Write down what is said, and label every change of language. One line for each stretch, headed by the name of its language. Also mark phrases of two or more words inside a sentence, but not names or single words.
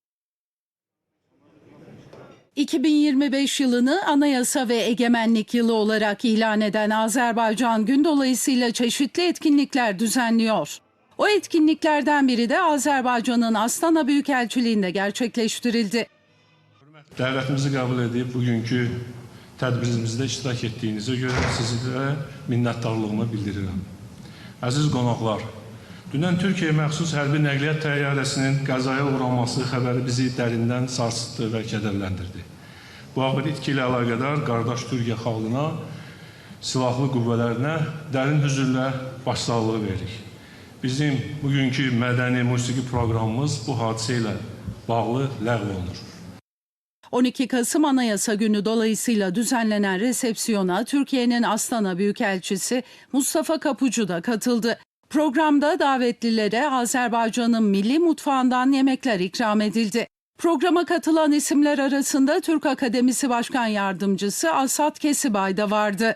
Turkish: 2025 yılını Anayasa ve Egemenlik Yılı olarak ilan eden Azerbaycan gün dolayısıyla çeşitli etkinlikler düzenliyor. O etkinliklerden biri de Azerbaycan'ın Astana Büyükelçiliği'nde gerçekleştirildi.
Azerbaijani: Dəvətimizi qəbul edib bugünkü tədbirimizdə iştirak etdiyinizə görə sizlərə minnətdarlığımı bildirirəm. Əziz qonaqlar, dünən Türkiyə məxsus hərbi nəqliyyat təyyarəsinin qəzaya uğraması xəbəri bizi dərindən sarsıtdı və kədərləndirdi. Bu ağır itki ilə əlaqədar qardaş Türkiyə xalqına, silahlı qüvvələrinə dərin hüzürlə başsağlığı veririk. Bizim bugünkü mədəni musiqi proqramımız bu hadisə ilə bağlı ləğv olunur.
Turkish: 12 Kasım Anayasa Günü dolayısıyla düzenlenen resepsiyona Türkiye'nin Astana Büyükelçisi Mustafa Kapucu da katıldı. Programda davetlilere Azerbaycan'ın milli mutfağından yemekler ikram edildi. Programa katılan isimler arasında Türk Akademisi Başkan Yardımcısı Asat Kesibay da vardı.